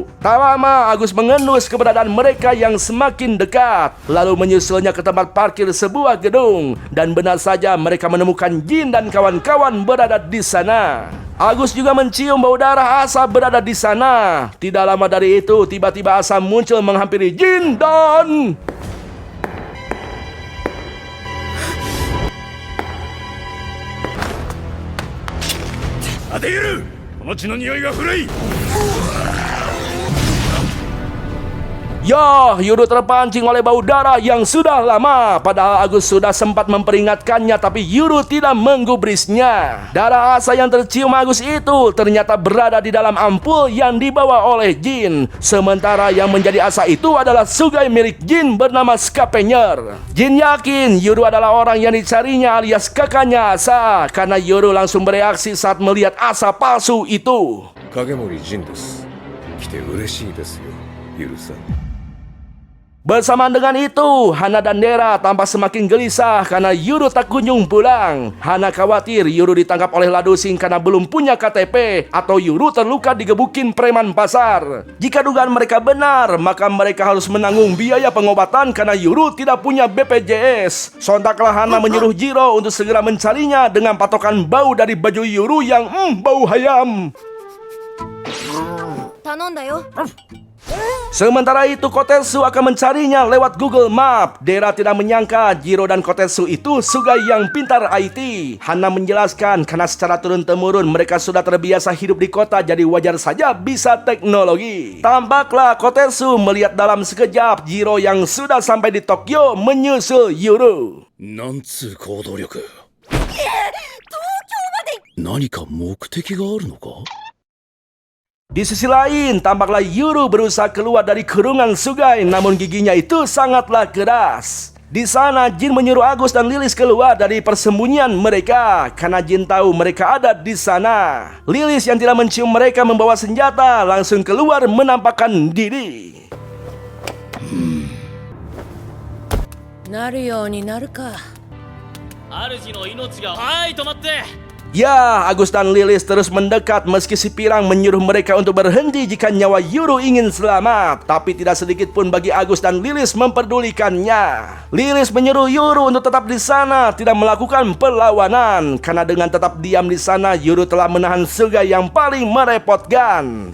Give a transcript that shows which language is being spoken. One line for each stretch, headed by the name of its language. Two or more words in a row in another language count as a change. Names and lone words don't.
Indonesian: Tak lama Agus mengendus keberadaan mereka yang semakin dekat lalu menyusulnya ke tempat parkir sebuah gedung dan benar saja mereka menemukan Jin dan kawan-kawan berada di sana. Agus juga mencium bau darah Asa berada di sana. Tidak lama dari itu, tiba-tiba Asa muncul menghampiri Jin dan...
Japanese: アディール、この血の匂いが古い。
Indonesian: Ya, Yuru terpancing oleh bau darah yang sudah lama. Padahal Agus sudah sempat memperingatkannya, tapi Yuru tidak menggubrisnya. Darah Asa yang tercium Agus itu ternyata berada di dalam ampul yang dibawa oleh Jin. Sementara yang menjadi Asa itu adalah Sugai milik Jin bernama Scapenger. Jin yakin Yuru adalah orang yang dicarinya alias kakaknya Asa, karena Yuru langsung bereaksi saat melihat Asa palsu itu.
Japanese: 影森仁です。来て嬉しいですよ、ゆるさん。
Indonesian: Bersamaan dengan itu, Hana dan Dera tampak semakin gelisah karena Yuru tak kunjung pulang. Hana khawatir Yuru ditangkap oleh Ladusing karena belum punya KTP atau Yuru terluka digebukin preman pasar. Jika dugaan mereka benar, maka mereka harus menanggung biaya pengobatan karena Yuru tidak punya BPJS. Sontaklah Hana menyuruh Jiro untuk segera mencarinya dengan patokan bau dari baju Yuru yang bau hayam.
Japanese: 頼んだよ。
Indonesian: Sementara itu Kotetsu akan mencarinya lewat Google Map. Dera tidak menyangka Jiro dan Kotetsu itu Sugai yang pintar IT. Hana menjelaskan karena secara turun-temurun mereka sudah terbiasa hidup di kota, jadi wajar saja bisa teknologi. Tampaklah Kotetsu melihat dalam sekejap Jiro yang sudah sampai di Tokyo menyusul Yuru.
Japanese: なんつう行動力。東京まで。何か目的があるのか。
Indonesian: Di sisi lain, tampaklah Yuru berusaha keluar dari kurungan Sugai, namun giginya itu sangatlah keras. Di sana, Jin menyuruh Agus dan Lilis keluar dari persembunyian mereka karena Jin tahu mereka ada di sana. Lilis yang tidak mencium mereka membawa senjata langsung keluar menampakkan diri.
Japanese: なるようになるか。主の命が。はい、止まって。
Indonesian: Ya, Agus dan Lilis terus mendekat meski si Pirang menyuruh mereka untuk berhenti jika nyawa Yuru ingin selamat. Tapi tidak sedikit pun bagi Agus dan Lilis memperdulikannya. Lilis menyuruh Yuru untuk tetap di sana, tidak melakukan perlawanan. Karena dengan tetap diam di sana, Yuru telah menahan Sugai yang paling merepotkan.